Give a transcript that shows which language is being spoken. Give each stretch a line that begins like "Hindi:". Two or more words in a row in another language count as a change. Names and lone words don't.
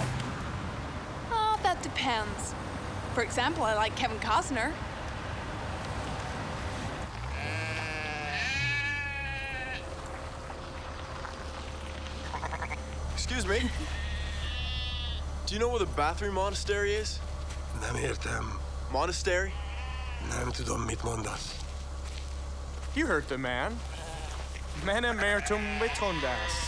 English: Oh, that depends. For example, I like Kevin Costner. Excuse me. Do you know where the bathroom monastery is?
Hungarian: Nem értem.
English: Monastery?
Hungarian: Nem tudom, mit mondasz.
English: You heard the man. Mene mertum vitondas.